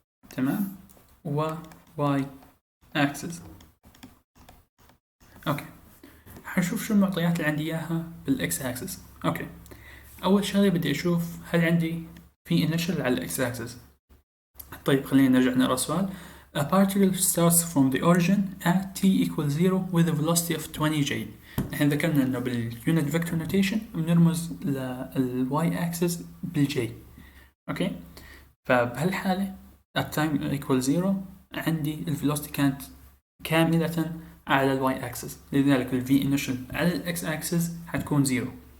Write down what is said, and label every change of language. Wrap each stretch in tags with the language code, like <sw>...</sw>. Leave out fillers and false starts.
<ar>تمام، و واي أكسس. أوكي، حنشوف شو المعطيات اللي عندي إياها بالإكس أكسس. أوكي، أول شغلة بدي أشوف هل عندي في initial على الإكس أكسس. طيب خلينا نرجع نقرأ السؤال.</ar> <en>A particle starts from the origin at t equals 0 with a velocity of 20 j.</en> <ar>نحن ذكرنا إنه بالunit vector notation بنرمز للy axis بالj. أوكي، فبهالحالة at time equals 0 عندي الفيلوسيتي كانت كاملة على الواي اكسس، لذلك الفي انيشال على الاكس اكسس حتكون 0.</ar>